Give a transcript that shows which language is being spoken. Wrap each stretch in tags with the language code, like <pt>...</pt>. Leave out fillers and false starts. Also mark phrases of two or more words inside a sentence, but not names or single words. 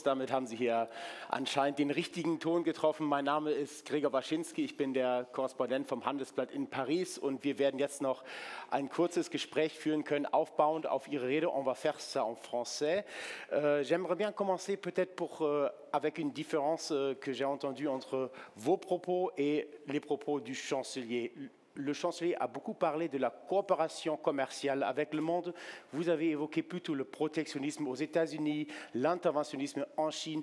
<de>Damit haben Sie hier anscheinend den richtigen Ton getroffen. Mein Name ist Gregor Waschinski, ich bin der Korrespondent vom Handelsblatt in Paris und wir werden jetzt noch ein kurzes Gespräch führen können, aufbauend auf Ihre Rede.</de> <fr>On va faire ça en français. J'aimerais bien commencer peut-être avec une différence que j'ai entendue entre vos propos et les propos du chancelier. Le chancelier a beaucoup parlé de la coopération commerciale avec le monde. Vous avez évoqué plutôt le protectionnisme aux États-Unis, l'interventionnisme en Chine.</fr>